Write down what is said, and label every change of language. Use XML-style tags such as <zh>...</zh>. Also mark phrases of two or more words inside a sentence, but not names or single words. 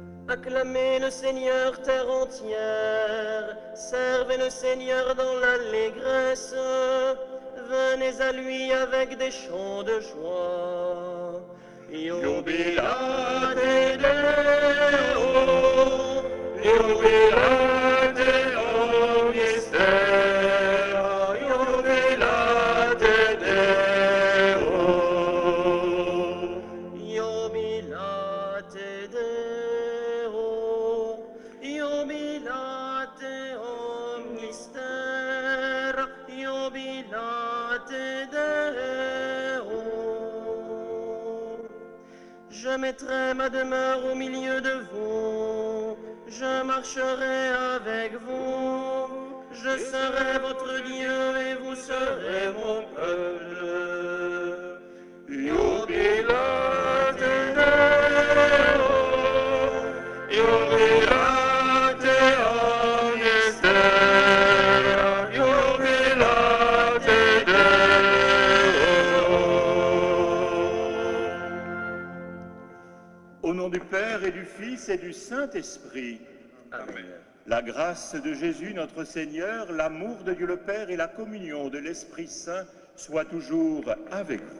<fr>Acclamez le Seigneur terre entière, servez le Seigneur dans l'allégresse, venez à lui avec des chants de joie.</fr> <la>Jubilate Deo, jubilate omnistera, jubilate Deo, jubilate Deo, jubilate omnistera, jubilate Deo.</la> <fr>Je mettrai ma demeure au milieu de vous, je marcherai avec vous, je serai votre Dieu et vous serez mon peuple.</fr> <la>Jubilate Deo, jubilate omnistera, jubilate Deo.</la> <fr>Au nom du Père et du Fils et du Saint-Esprit. Amen. La grâce de Jésus notre Seigneur, l'amour de Dieu le Père et la communion de l'Esprit Saint soient toujours avec vous.</fr>